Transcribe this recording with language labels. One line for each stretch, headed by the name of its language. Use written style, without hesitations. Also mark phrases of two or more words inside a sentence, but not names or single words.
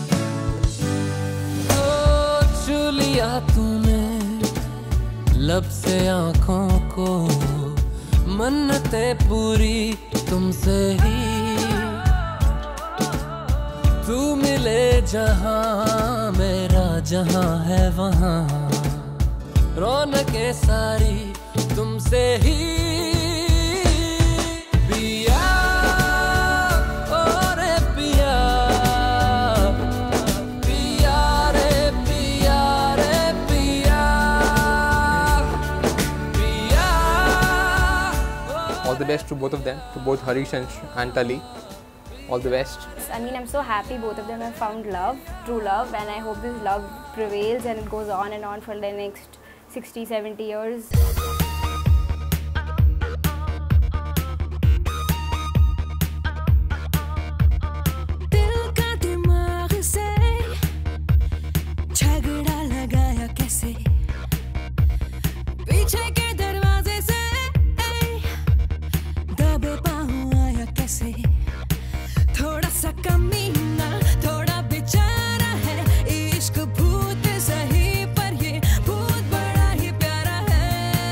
Hindi: छू लिया तूने लब से आँखों को मन्नतें पूरी तुमसे ही तू मिले जहाँ मेरा जहाँ है वहाँ रौनकें सारी तुमसे ही पिया ओ रे पिया पिया रे पिया रे पिया पिया.
English: All the best to both of them, to both Harish and Tali. All the best. I mean, I'm so happy both of them have found love, true love, and I hope this love prevails and it goes on and on for the next 60, 70 years.
Hindi: दिल का दिमाग से झगड़ा लगाया कैसे पीछे के दरवाजे से दबे पाँव आया कैसे थोड़ा सा कमीना थोड़ा बेचारा है इश्क भूत सही पर ये भूत बड़ा ही प्यारा है.